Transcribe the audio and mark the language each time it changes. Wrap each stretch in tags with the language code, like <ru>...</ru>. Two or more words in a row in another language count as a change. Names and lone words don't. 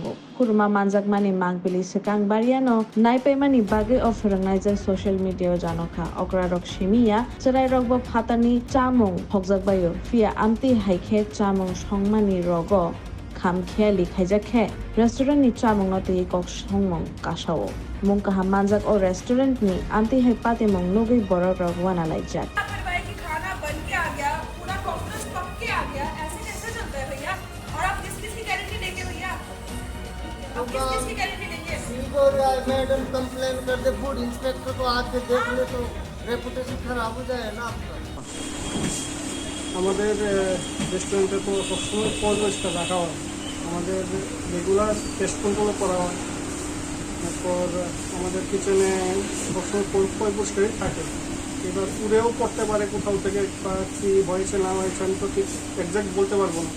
<trp>Kuruma manjak mani mangbili sekang bariano naipai mani bage of rangnai</trp> <en>social media</en> <trp>janokha okra rok shimiya cherai rok bo phatani chamung phokjak bayo fia amti haikhe chamung songmani rogo khamkhe likhajakhe restaurant ni chamung ate kok songmong kasao mungkaha manjak o restaurant ni amti hai pate mong nogui borok rok wana laijak</trp> <hi>लापरवाही कि खाना बन के आ गया, पूरा कॉकरोच पक के आ गया, ऐसे कैसे चलता है भैया? और आप किस किस की गारंटी देंगे भैया? आप किस किस की गारंटी देंगे?</hi> <en>madam complain</en> <hi>करते,</hi> <en>food inspector</en> <hi>को आके देख ले तो रेपुटेशन खराब हो जाए ना आपका।</hi> <bn>আমাদের রেস্টুরেন্টে তো সবসময় পরিষ্কার রাখা হয়, আমাদের</bn> <en>regular test control</en> <bn>করা হয়, তারপর আমাদের কিচেনে সবসময় পরিষ্কারই থাকে। এবার উড়েও পড়তে পারে কোথাও থেকে বা কী হয়েছে না হয়েছে আমি তো ঠিক এক্স্যাক্ট বলতে পারবো না।</bn>